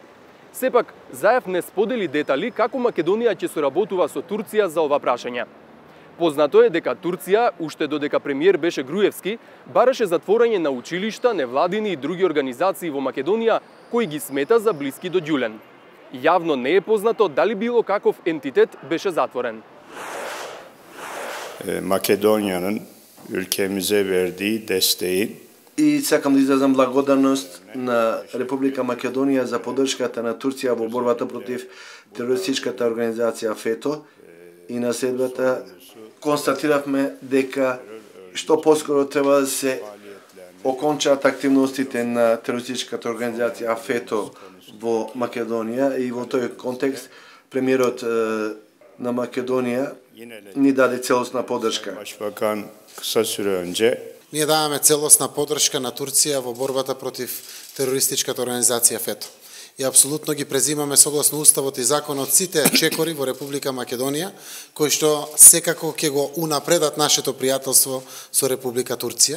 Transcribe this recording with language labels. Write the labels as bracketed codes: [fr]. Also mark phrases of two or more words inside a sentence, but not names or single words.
[mk] Сепак, Заев не сподели детали како Македонија ќе соработува со Турција за ова прашање. Познато е дека Турција, уште додека премиер беше Груевски, бараше затворање на училишта, невладини и други организации во Македонија кои ги смета за блиски до Ѓулен. Јавно не е познато дали било каков ентитет беше затворен. [tr] Makedonya'nın ülkemize verdiği desteğin [mk] И сакам да изразам благодарност на Република Македонија за поддршката на Турција во борбата против терористичката организација ФЕТО и на следбата констатиравме дека што поскоро треба да се окончаат активностите на терористичката организација ФЕТО во Македонија и во тој контекст премиерот на Македонија ни даде целосна поддршка. [tr] Başbakan kısa süre önce [mk] Ние даваме целосна поддршка на Турција во борбата против терористичката организација ФЕТО. И апсолутно ги презимаме согласно уставот и законот сите чекори во Република Македонија, кои што секако ќе го унапредат нашето пријателство со Република Турција.